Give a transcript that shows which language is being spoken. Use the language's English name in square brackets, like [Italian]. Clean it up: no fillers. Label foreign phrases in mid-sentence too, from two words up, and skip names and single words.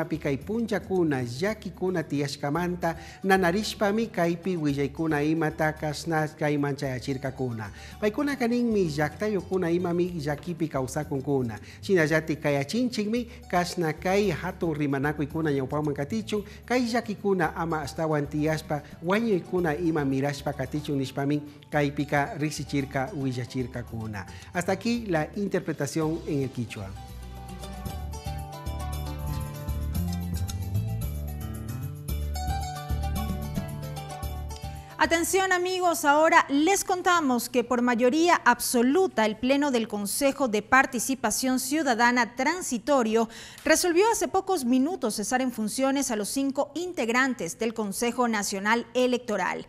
[Quechua] Pikai Puncha Kuna Yaki Kuna Tiashkamanta Nanarishpa Mi Kaipi Willaikuna Imata Kasnakai Manchayachirka Kuna Paikuna Kanin Mi Yakta Yokuna Ima Mi Yakipi Kausakun Kuna Shinayati Kayachinchigmi Kasnakai Hatu Rimanaku Ikuna Yaupaman Katichun Kai Yaki Kuna Ama Astawan Tiaspa Wanyo Ikuna Ima Mirashpa Katichun Nishpamin Kaipika Rixichirka Huillachirka Kuna. [Spanish] Hasta aquí la interpretación en el quichua. Atención amigos, ahora les contamos que por mayoría absoluta el Pleno del Consejo de Participación Ciudadana Transitorio resolvió hace pocos minutos cesar en funciones a los 5 integrantes del Consejo Nacional Electoral.